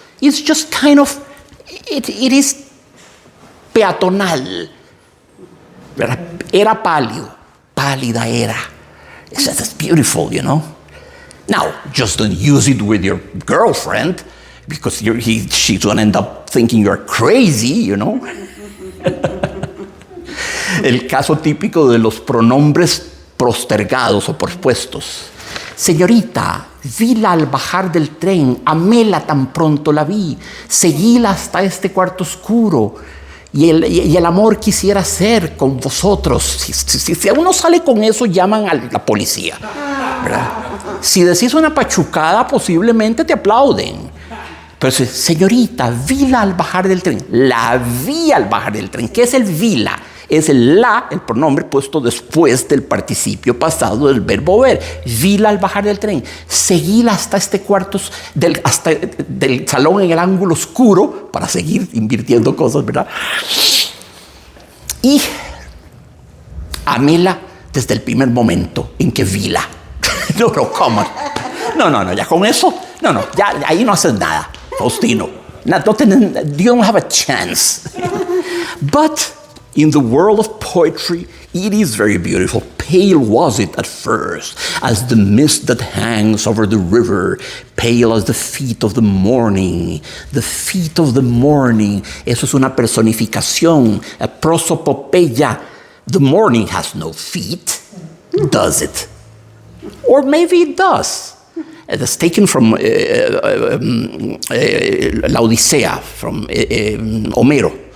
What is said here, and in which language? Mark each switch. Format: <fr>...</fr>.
<en>It's just kind of, it is peatonal.</en> <es>Era pálido. Pálida era.</es> <en>That's beautiful, you know. Now, just don't use it with your girlfriend. because she's going to end up thinking you're crazy, you know.</en> <es>El caso típico de los pronombres postergados o pospuestos. Señorita, vila al bajar del tren, améla tan pronto la vi, seguíla hasta este cuarto oscuro, y el amor quisiera ser con vosotros. Si uno sale con eso, llaman a la policía, ¿verdad? Si decís una pachucada, posiblemente te aplauden. Pero señorita, vila al bajar del tren, la vi al bajar del tren. ¿Qué es el vila? Es el pronombre puesto después del participio pasado del verbo ver. Vila al bajar del tren. Seguíla hasta este cuarto, hasta del salón en el ángulo oscuro, para seguir invirtiendo cosas, ¿verdad? Y améla desde el primer momento en que vila. No, ¿cómo? No, ya con eso, ya ahí no haces nada, Faustino.</es> <en>You don't have a chance. But in the world of poetry, it is very beautiful. Pale was it at first, as the mist that hangs over the river, pale as the feet of the morning. The feet of the morning.</en> <es>Eso es una personificación, a prosopopeya.</es> <en>The morning has no feet, does it? Or maybe it does. It's taken from La Odisea, from Homero.</en>